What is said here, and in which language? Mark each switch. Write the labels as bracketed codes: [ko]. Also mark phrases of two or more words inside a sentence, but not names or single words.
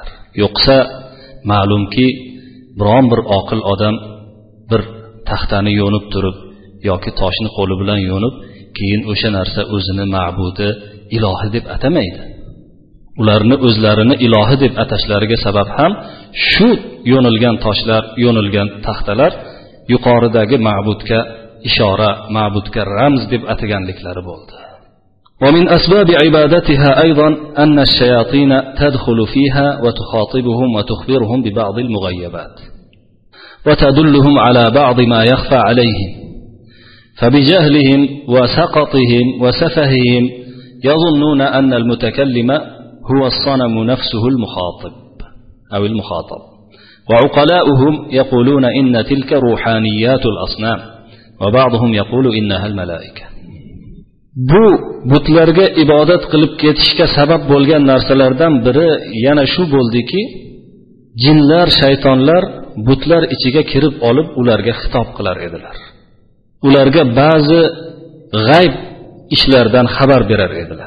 [uz] Yo'qsa ma'lumki biron bir oqil odam bir taxtani yo'nib turib yoki toshni qo'li bilan yo'nib, keyin o'sha narsa o'zini ma'budi, ilohi deb atamaydi. Ularni o'zlarini ilohi deb atashlariga sabab ham shu yo'nilgan toshlar, yo'nilgan taxtalar yuqoridagi ma'budga ishora, ma'budga ramz deb ataganliklari bo'ldi. [ar] ومن أسباب عبادتها أيضا أن الشياطين تدخل فيها وتخاطبهم وتخبرهم ببعض المغيبات وتدلهم على بعض ما يخفى عليهم، فبجهلهم وسقطهم وسفههم يظنون أن المتكلم هو الصنم نفسه المخاطب، وعقلاؤهم يقولون إن تلك روحانيات الأصنام، وبعضهم يقول إنها الملائكة. [uz] Bu butlarga ibodat qilib ketishga sabab bo'lgan narsalardan biri yana shu bo'ldiki, jinlar, shaytonlar butlar ichiga kirib olib ularga xitob qilar edilar. Ularga ba'zi g'ayb ishlardan xabar berar edilar.